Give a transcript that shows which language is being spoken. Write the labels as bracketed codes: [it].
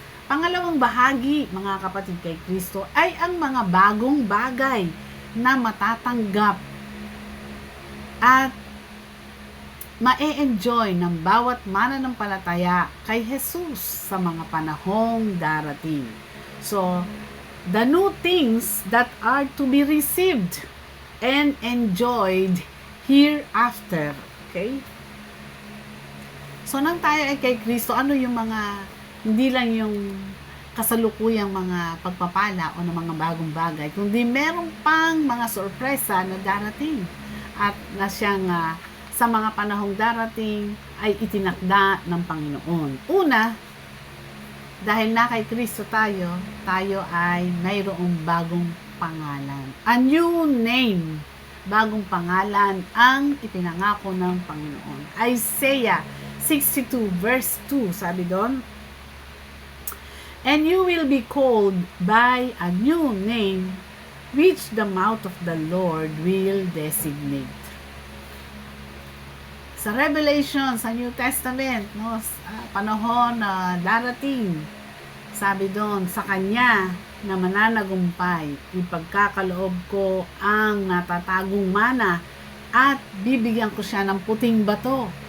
[tl] Pangalawang bahagi, mga kapatid kay Kristo, ay ang mga bagong bagay na matatanggap at ma-enjoy ng bawat mananampalataya kay Jesus sa mga panahong darating. [en] So, the new things that are to be received and enjoyed hereafter. Okay? [tl] So, nang tayo ay kay Kristo, ano yung mga, hindi lang yung kasalukuyang mga pagpapala o ng mga bagong bagay, kundi meron pang mga sorpresa na darating at na siyang sa mga panahong darating ay itinakda ng Panginoon. Una, dahil na kay Kristo tayo ay mayroong bagong pangalan. [en] A new name, [tl] bagong pangalan ang ipinangako ng Panginoon. [en] Isaiah 62 verse 2, [tl] sabi doon, [en] "And you will be called by a new name, which the mouth of the Lord will designate." [tl] Sa Revelation, sa New Testament, no, sa panahon na darating, sabi doon, sa Kanya na mananagumpay, ipagkakaloob ko ang natatagong mana at bibigyan ko siya ng puting bato.